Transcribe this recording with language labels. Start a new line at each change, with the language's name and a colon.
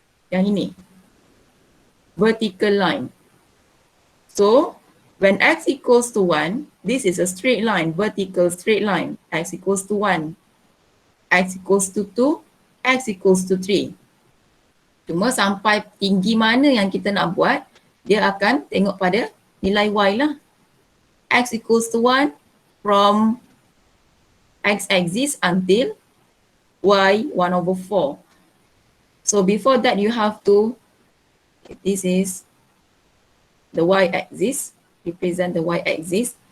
Malay: Yang ini,
English: vertical line. So when x equals to 1, this is a straight line, vertical straight line. X equals to 1, x equals to 2, x equals to 3.
Malay: Cuma sampai tinggi mana yang kita nak buat, dia akan tengok pada nilai y lah.
English: X equals to 1 from x-axis until y 1 over 4. So before that, you have to, this is the y-axis, represent the y-axis.